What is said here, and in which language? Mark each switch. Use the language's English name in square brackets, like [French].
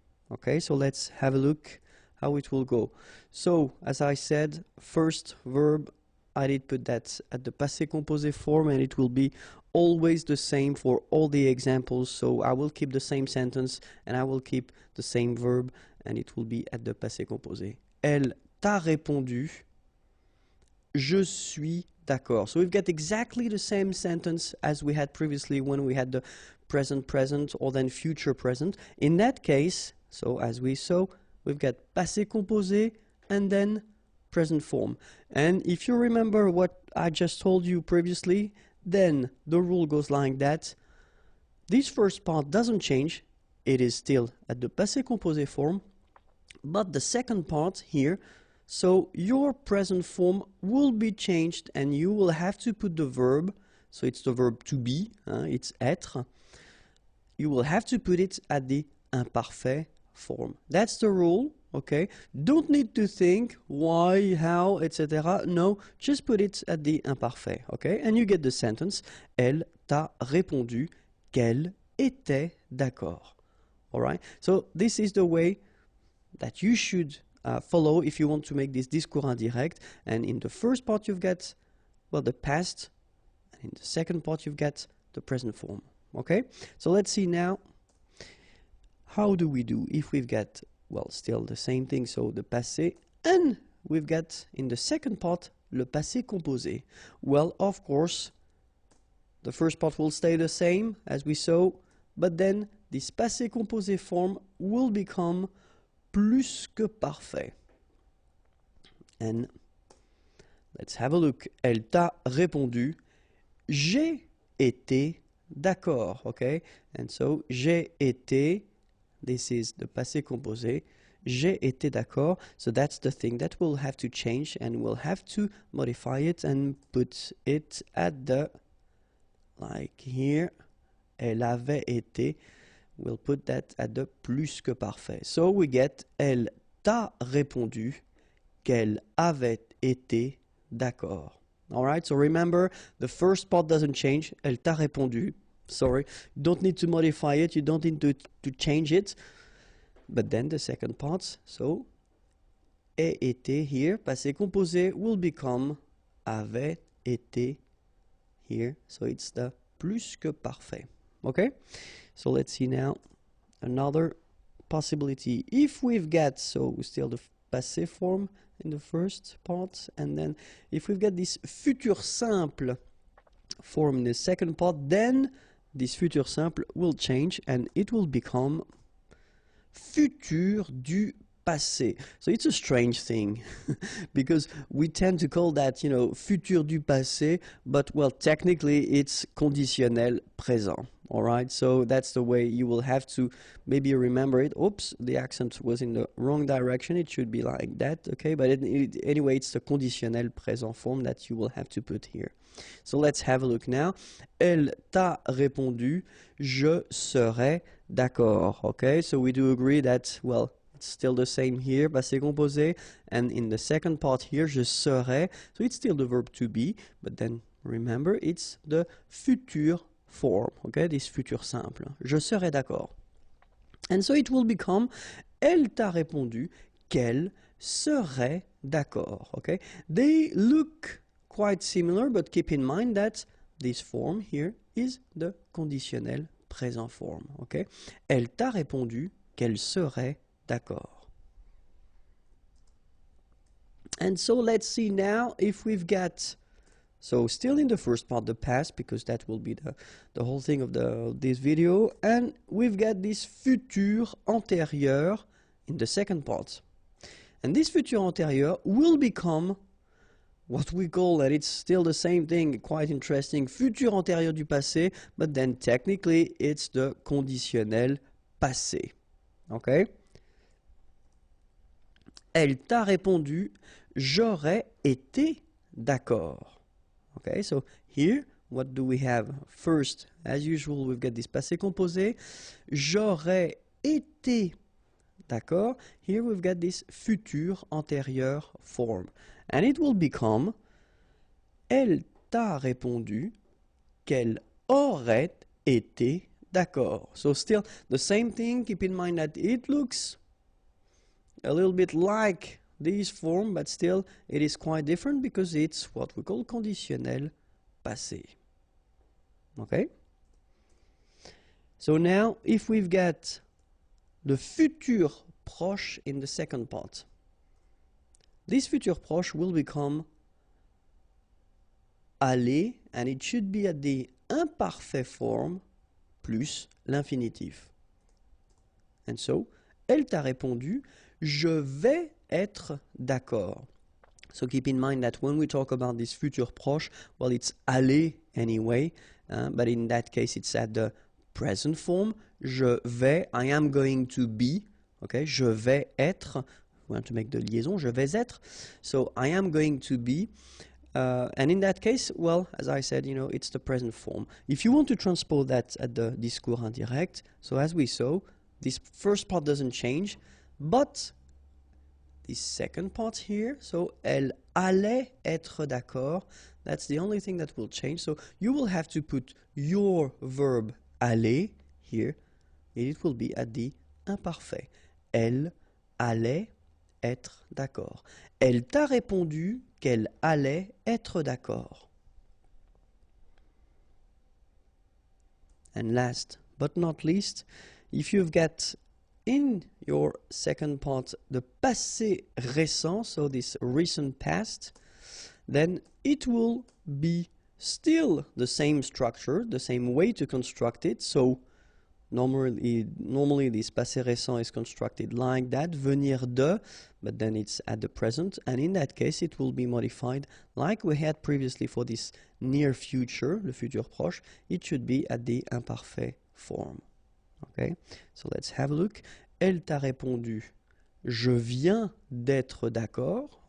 [English] Okay, so let's have a look how it will go. So, as I said, first verb, I did put that at the passé composé form, and it will be always the same for all the examples. So I will keep the same sentence and I will keep the same verb, and it will be at the passé composé. [French] Elle t'a répondu, je suis d'accord. [English] So we've got exactly the same sentence as we had previously when we had the present present or then future present. In that case, so as we saw, we've got passé composé and then present form. And if you remember what I just told you previously, then the rule goes like that. This first part doesn't change. It is still at the passé composé form. But the second part here, so your present form will be changed and you will have to put the verb, so it's the verb to be, it's être. You will have to put it at the imparfait form. That's the rule, okay? Don't need to think why, how, etc. No, just put it at the imparfait, okay? And you get the sentence, [French] elle t'a répondu qu'elle était d'accord. [English] All right? So this is the way that you should follow if you want to make this discours indirect. And in the first part you've got, well, the past, and in the second part you've got the present form. Okay, so let's see now how do we do if we've got, well, still the same thing, so the passé, and we've got in the second part le passé composé? Well, of course, the first part will stay the same as we saw, but then this passé composé form will become plus que parfait. And let's have a look. [French] Elle t'a répondu, j'ai été d'accord, okay? [English] And so, j'ai été, this is the passé composé, [French] j'ai été d'accord. [English] So that's the thing that we'll have to change, and we'll have to modify it and put it at the, like here, [French] elle avait été. [English] We'll put that at the plus que parfait. So we get, [French] elle t'a répondu qu'elle avait été d'accord. [English] Alright, so remember, the first part doesn't change. [French] Elle t'a répondu. [English] Sorry, you don't need to modify it, you don't need to change it. But then the second part, so, ait été here, passé composé, will become [French] avait été [English] here. So it's the plus que parfait. Okay? So let's see now another possibility. If we've got, so still the passé form in the first part, and then if we've got this futur simple form in the second part, then this futur simple will change and it will become futur du passé. So it's a strange thing because we tend to call that, you know, futur du passé, but well, technically it's conditionnel présent. All right, so that's the way you will have to maybe remember it. Oops, the accent was in the wrong direction. It should be like that, okay? But anyway, it's the conditionnel présent form that you will have to put here. So let's have a look now. [French] Elle t'a répondu, je serai d'accord, okay? [English] So we do agree that, well, it's still the same here, passé composé, and in the second part here, [French] je serai, [English] so it's still the verb to be, but then remember, it's the futur form, okay, this futur simple. [French] Je serai d'accord. [English] And so it will become, [French] elle t'a répondu qu'elle serait d'accord, okay? [English] They look quite similar, but keep in mind that this form here is the conditionnel présent form, okay? [French] Elle t'a répondu qu'elle serait d'accord. [English] And so let's see now if we've got, so still in the first part, the past, because that will be the whole thing of this video, and we've got this futur antérieur in the second part. And this futur antérieur will become what we call, that it's still the same thing, quite interesting, futur antérieur du passé, but then technically it's the conditionnel passé. Okay? [French] Elle t'a répondu, j'aurais été d'accord. [English] Okay, so here, what do we have? First, as usual, we've got this passé composé. [French] J'aurais été d'accord. [English] Here we've got this futur antérieur form. And it will become, [French] elle t'a répondu qu'elle aurait été d'accord. [English] So still the same thing. Keep in mind that it looks a little bit like this form, but still it is quite different because it's what we call conditionnel passé. Okay? So now, if we've got the futur proche in the second part, this futur proche will become aller, and it should be at the imparfait form plus l'infinitif. And so, [French] elle t'a répondu, je vais être d'accord. [English] So keep in mind that when we talk about this futur proche, well, it's aller anyway, but in that case, it's at the present form. Je vais, I am going to be, okay, [French] je vais être, [English] we want to make the liaison, je vais être, so I am going to be, and in that case, well, as I said, you know, it's the present form. If you want to transpose that at the discours indirect, so as we saw, this first part doesn't change, but this second part here, so [French] elle allait être d'accord, [English] that's the only thing that will change. So you will have to put your verb aller here, and it will be at the imparfait. [French] Elle allait être d'accord. Elle t'a répondu qu'elle allait être d'accord. [English] And last but not least, if you've got in your second part the passé récent, so this recent past, then it will be still the same structure, the same way to construct it. So normally this passé récent is constructed like that, [French] venir de, [English] but then it's at the present, and in that case it will be modified like we had previously for this near future, le futur proche. It should be at the imparfait form. Okay, so let's have a look. [French] Elle t'a répondu, je viens d'être d'accord.